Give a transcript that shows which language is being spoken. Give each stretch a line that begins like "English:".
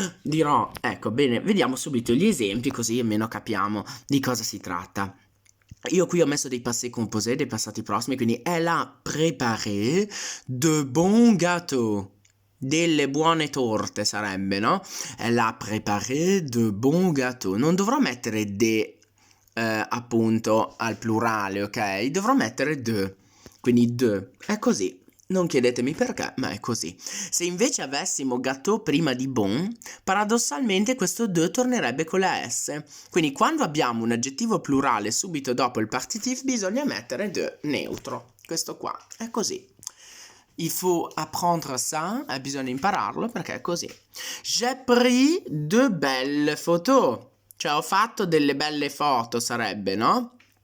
Italian: Dirò, ecco bene, vediamo subito gli esempi così almeno capiamo di cosa si tratta. Io qui ho messo dei passés composés, dei passati prossimi, quindi
French: elle a préparé de bons gâteaux.
Italian: Delle buone torte sarebbe, no?
French: Elle a préparé de bons gâteaux.
Italian: Non dovrò mettere de, appunto, al plurale, ok? Dovrò mettere de. Quindi de. È così. Non chiedetemi perché, ma è così. Se invece avessimo gâteau prima di bon, paradossalmente questo de tornerebbe con la S. Quindi quando abbiamo un aggettivo plurale subito dopo il partitif bisogna mettere de neutro. Questo qua è così.
French: Il faut apprendre ça,
Italian: bisogna impararlo perché è così.
French: J'ai pris de belles photos.
Italian: Cioè ho fatto delle belle foto sarebbe, no?